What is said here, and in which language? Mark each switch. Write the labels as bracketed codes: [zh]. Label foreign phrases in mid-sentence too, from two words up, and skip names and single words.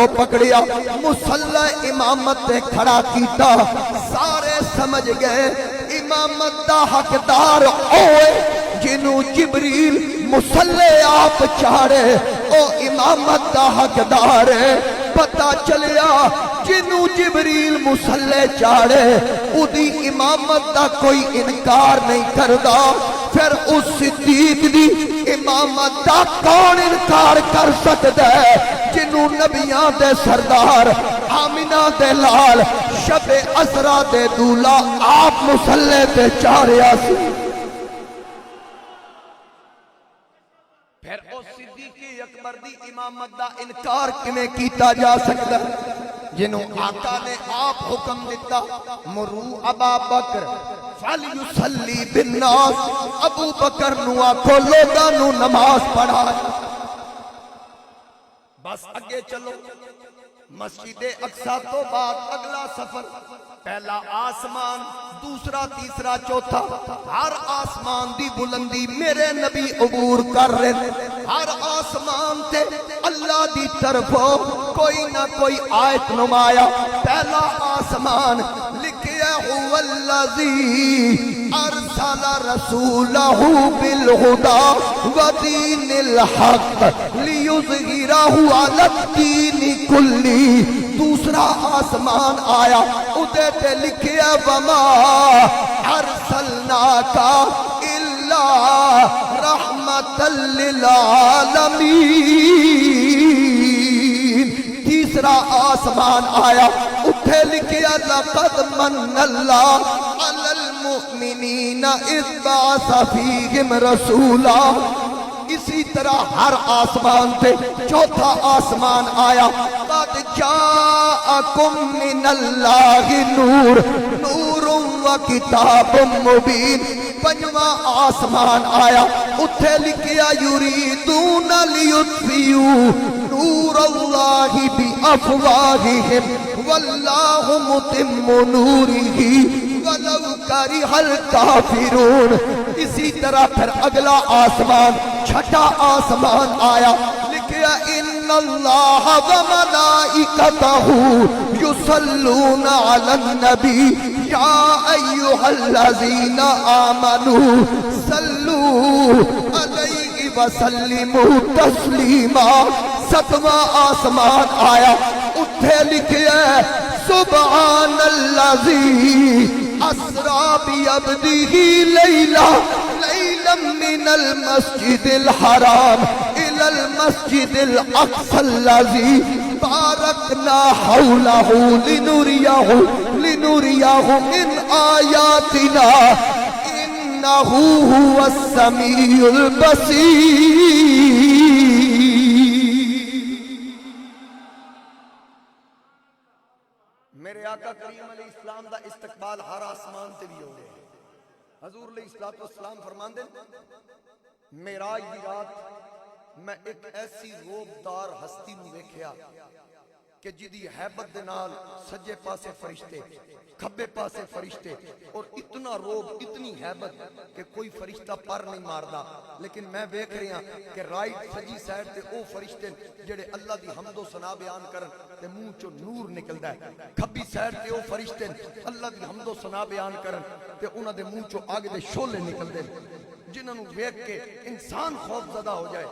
[pa] پکڑیا مصلی امامت تے کھڑا کیتا سارے سمجھ گئے امامت دا حقدار ہوئے جنوں جبریل مصلی آپ چاڑے او امامت دا حقدار ہے پتہ چلیا جنوں جبریل مصلی چاڑے اُدھی امامت دا کوئی انکار نہیں کردا پھر اس صدیق دی امامت دا کون انکار کر سکتا ہے جنوں نبیاں دے سردار آمینہ دے لال شب اسرا دے دولا آپ مصلی تے چاڑیا سی پھر اس صدیقی اکبر دی امامت دا انکار کنے کیتا جا سکتا جنہوں آقا نے آپ حکم دیتا [ar] مرو ابا بکر فَلْيُسَلِّ بِالنَّاسِ [pa] ابو بکر نو آکھو لوگاں نو نماز پڑھائے بس اگے چلو مسجد اقصی تو بعد اگلا سفر پہلا آسمان دوسرا تیسرا چوتھا ہر آسمان دی بلندی میرے نبی عبور کر رہے ہر آسمان تے اللہ دی طرفوں کوئی نہ کوئی آیت نمایا پہلا آسمان لکھیا [ar] هو الذی ارسل رسولہ بالہدی ودین الحق لیظہرہ علی الدین کلی [pa] دوسرا آسمان آیا ادھے تے لکھیا [ar] وما ارسلناک الا رحمت [pa] للعالمین تیسرا آسمان آیا اتھے لکھیا [ar] لقد من اللہ علی المؤمنین اذ بعث فیہم رسولا [pa] اسی طرح ہر آسمان تے چوتھا آسمان [ar] آیا قد جاءکم من اللہ نور نور و کتاب مبین [pa] پنجواں آسمان آیا اتھے لکھیا [ar] یریدون لیطفئوا نور اللہ بافواہہم واللہ متم نورہ ولو کرہ الکافرون [pa] اسی طرح پھر اگلا آسمان چھٹا آسمان آیا لکھیا [ar] ان اللہ و ملائکتہ یصلون علی النبی یا ایہا الذین آمنوا صلو علیہ وسلموا تسلیما [pa] ستواں آسمان آیا اتھے لکھیا [ar] سبحان الذی اسرا بعبدہ لیلا من المسجد الحرام الى المسجد الاقصى الذي باركنا حوله لنريه من آياتنا انه هو السميع البصير [pa] میرے آقا کریم علیہ السلام دا استقبال ہر آسمان تے بھی ہو گئے حضور علیہ السلام فرمان دیں معراج دی رات میں ایک ایسی روبدار ہستی نو دیکھیا کہ کہ جدی حیبت دے نال سجے پاسے فرشتے کھبے پاسے فرشتے اور اتنا روب اتنی حیبت کہ کوئی فرشتہ پر نہیں ماردا. لیکن میں دیکھ رہی ہاں کہ رائٹ سجی سائڈ تے او فرشتے جڑے اللہ دی حمد و ثنا بیان کرن تے منہ چوں نور نکلدا ہے. کھبی سائڈ تے او فرشتے اللہ دی حمد و ثنا بیان کرن تے انہاں دے منہ چوں اگ دے شعلے نکلدے جنہاں نوں ویکھ کے انسان خوف زدہ ہو جائے.